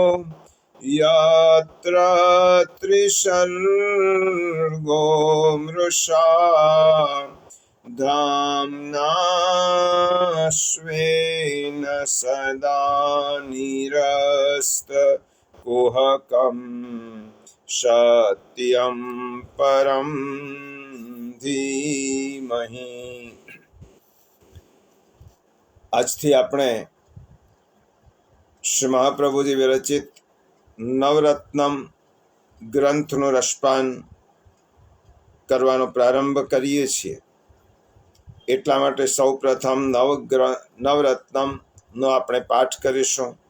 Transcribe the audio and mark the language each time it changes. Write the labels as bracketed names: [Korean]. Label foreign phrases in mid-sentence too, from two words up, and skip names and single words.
[Sanskrit] यत्र त्रिसर्गो मृषा धाम्ना स्वेन सदा निरस्तकुहकं सत्यं परं धीमहि। [Gujarati] આજથી આપણે શ્રી મહાપ્રભુજી વિરચિત નવરત્નમ ગ્રંથનું રસપાન કરવાનો પ્રારંભ કરીએ છીએ. એટલા માટે સૌ પ્રથમ નવરત્નમનો આપણે પાઠ કરીશું.